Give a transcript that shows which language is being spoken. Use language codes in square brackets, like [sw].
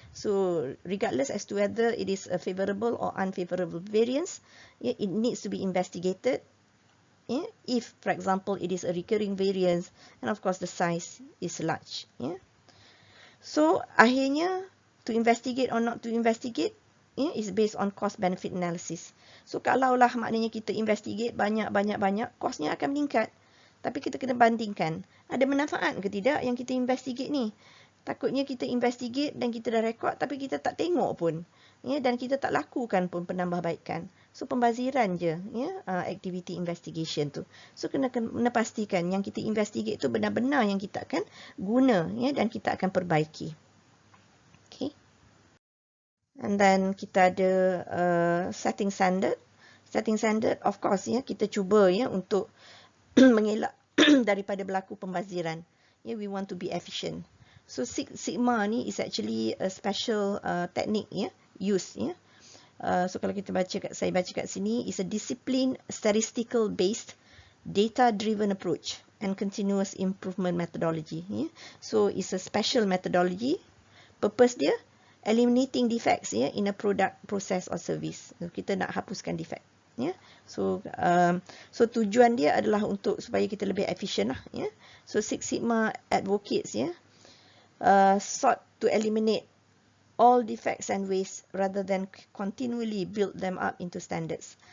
[en] So regardless as to whether it is a favorable or unfavorable variance, yeah, it needs to be investigated. Yeah, if, for example, it is a recurring variance, and of course the size is large. Yeah. So akhirnya, to investigate or not to investigate, yeah, is based on cost-benefit analysis. [ms] So kalaulah maknanya kita investigate banyak, costnya akan meningkat. Tapi kita kena bandingkan, ada manfaat ke tidak yang kita investigate ni? Takutnya kita investigate dan kita dah rekod tapi kita tak tengok pun. Ya, dan kita tak lakukan pun penambahbaikan. So pembaziran je ya, activity investigation tu. So kena pastikan yang kita investigate tu benar-benar yang kita akan guna ya, dan kita akan perbaiki. Okay. And then kita ada setting standard. Setting standard of course ya, kita cuba ya untuk mengelak daripada berlaku pembaziran. [en] Ya, we want to be efficient. So Six Sigma ni is actually a special technique ya, use ya. So kalau kita saya baca kat sini, is a discipline statistical based data driven approach and continuous improvement methodology ya. So it's a special methodology. Purpose dia eliminating defects ya in a product, process or service. [ms] So, kita nak hapuskan defect ya. So tujuan dia adalah untuk supaya kita lebih efisien lah ya. [en] So Six Sigma advocates ya, sought to eliminate all defects and waste rather than continually build them up into standards.